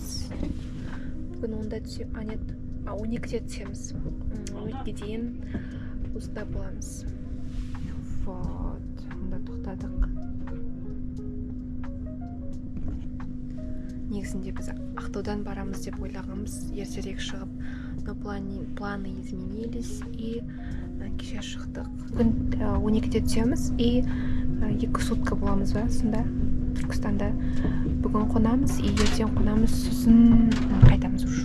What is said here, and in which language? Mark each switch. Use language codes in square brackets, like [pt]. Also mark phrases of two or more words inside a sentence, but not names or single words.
[kk] Бүгін 10-да түсем, нет, 12-де түсеміз. 12-ге дейін осында боламыз. Вот, мұнда тоқтадық. Негізінде біз Ақтаудан барамыз деп ойлағанбыз, ертерек шығып, [ru] но планы изменились, и [kk] кеше шықтық. Бүгін 12-де түсеміз, и 2 сутка боламыз ба, сонда Түркістанда. Бүгін қонамыз, и ертең қонамыз, сосын қайтамыз уже.